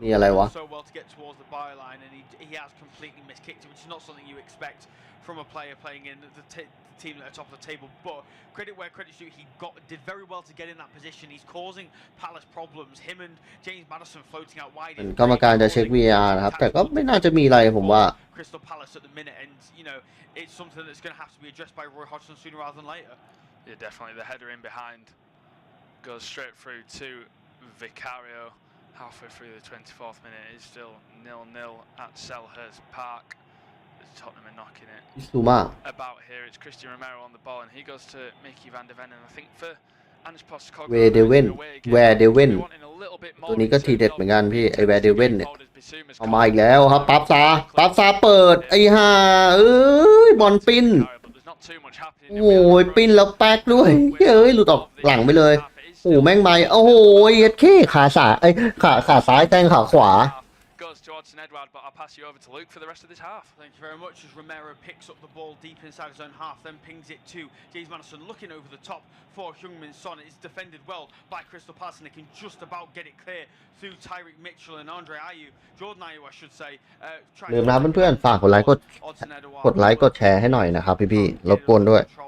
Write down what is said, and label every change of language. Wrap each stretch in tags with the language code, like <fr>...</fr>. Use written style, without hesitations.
<th>นี่อะไรวะ</th> <en>So well to get towards the byline, and he has completely miskicked it, which is not something you expect from a player playing in the team at the top of the table. But credit where credit's due, he did very well to get in that position. He's causing Palace problems. Him and James Maddison floating out wide.</en> <th>กรรมการจะเช็ค VAR นะครับแต่ก็ไม่น่าจะมีอะไรผมว่า</th> <en>Crystal Palace at the minute, and you know it's something that's going to have to be addressed by Roy Hodgson sooner rather than later. Yeah, definitely. The header in behind goes straight through to Vicario. Halfway through the 24th minute, it's still 0-0 at Selhurst Park. Tottenham are knocking it</en> <th>บิซูมา</th> <en>about here. It's Christian Romero on the ball, and he goes to Mickey van der Ven, and I think for Ange Postecoglou, Where they win</en> <th>ตัวนี้ก็ทีเด็ดเหมือนกันพี่ไอแวร์เดเว่นเนี่ยเอามาอีกแล้วครับปั๊บซาเปิดไอ้ห่าเอ้ยบอลปิ้นโอ้ยปิ้นแล้วแป๊กด้วยเอ้ยหลุดออกหลังไปเลยโอ้แม่งไม่โอ้โหเฮ็ดเข้ขาซ้ายแทงขาขวา</th> <en>Goes to Odson Edward, but I'll pass you over to Luke for the rest of this half. Thank you very much as Romero picks up the ball deep inside his own half, then pings it to James Maddison looking over the top for Heung-min Son. It's defended well by Crystal Palace, and they can just about get it clear through Tyreek Mitchell and Andre Ayew. Jordan Ayew, I should say.</en> <th>ลืมนะเพื่อนๆฝากกดไลค์กดแชร์ให้หน่อยนะครับพี่ๆรบกวนด้วย</th>